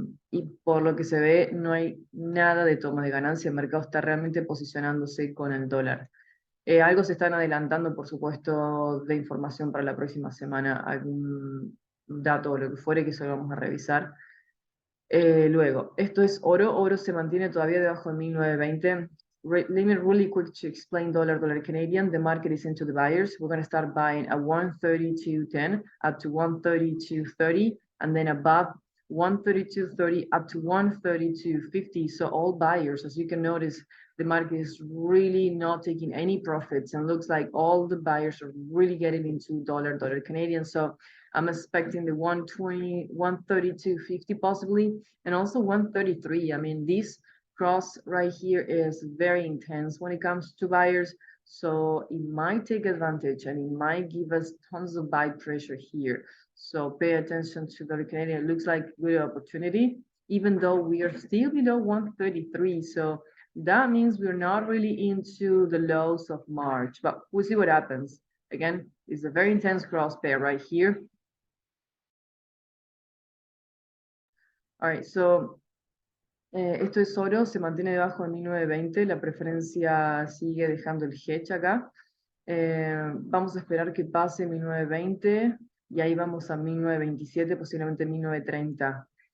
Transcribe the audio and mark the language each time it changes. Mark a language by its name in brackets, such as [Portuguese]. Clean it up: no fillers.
[Spanish] Y por lo que se ve, no hay nada de toma de ganancia. El mercado está realmente posicionándose con el dólar. Algo se están adelantando, por supuesto, de información para la próxima semana, algún dato o lo que fuere, que eso lo vamos a revisar. Luego, esto es oro. Oro se mantiene todavía debajo de 1920. [English] Let me really quick to explain dollar Canadian. The market is into the buyers. We're going to start buying at 132.10 up to 132.30, and then above 132.30 up to 132.50. So all buyers, as you can notice, the market is really not taking any profits, and looks like all the buyers are really getting into dollar Canadian. So I'm expecting the 120, 132.50 possibly, and also 133. I mean, this cross right here is very intense when it comes to buyers. So it might take advantage and it might give us tons of buy pressure here. So pay attention to the Canadian. It looks like good opportunity, even though we are still below 133. So that means we're not really into the lows of March, but we'll see what happens. Again, it's a very intense cross pair right here. All right, so [Spanish] esto es oro, se mantiene debajo de 1920, la preferencia sigue dejando el hedge acá. Vamos a esperar que pase 1920 y ahí vamos a 1927, posiblemente 1930.